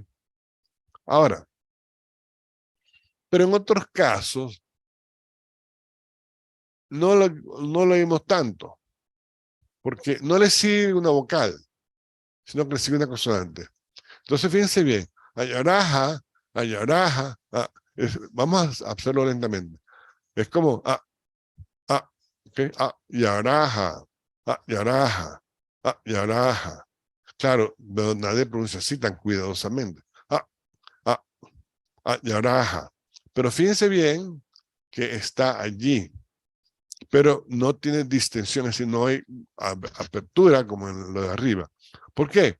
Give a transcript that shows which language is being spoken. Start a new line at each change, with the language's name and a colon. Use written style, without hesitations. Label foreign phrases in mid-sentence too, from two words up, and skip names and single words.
Spanish: Ahora, pero en otros casos no lo oímos tanto, porque no le sigue una vocal, sino que le sigue una consonante. Entonces, fíjense bien,
Wayuu: ayaraja, ayaraja,
Spanish: vamos a hacerlo lentamente. Es como,
Wayuu: okay, yaraja, yaraja, yaraja.
Spanish: Claro, pero nadie pronuncia así tan cuidadosamente. Yaraja. Pero fíjense bien que está allí, pero no tiene distensión, es decir, no hay apertura como en lo de arriba. ¿Por qué?